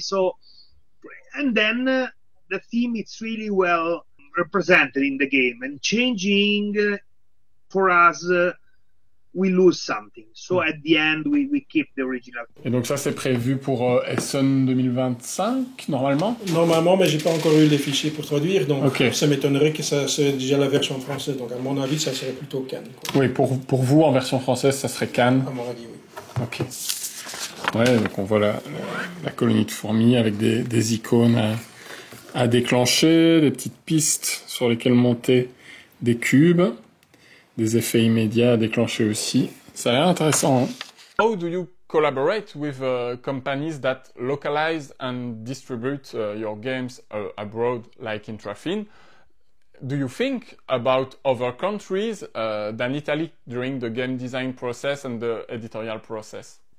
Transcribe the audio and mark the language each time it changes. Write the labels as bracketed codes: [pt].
[en] So, and then the theme is really well represented in the game, and changing for us, we lose something. So at the end, we keep the original. [fr] Et donc ça, c'est prévu pour Essen 2025, normalement? Normalement, mais j'ai pas encore eu les fichiers pour traduire, donc okay. Ça m'étonnerait que ça c'est déjà la version française. Donc à mon avis, ça serait plutôt Cannes. Oui, pour vous, en version française, ça serait Cannes. À mon avis, oui. Ok. Ouais, donc on voit la colonie de fourmis avec des icônes à déclencher, des petites pistes sur lesquelles monter des cubes, des effets immédiats à déclencher aussi. Ça a l'air intéressant, hein? [en] How do you collaborate with companies that localize and distribute your games abroad, like Intrafin? Do you think about other countries than Italy during the game design process and the editorial process?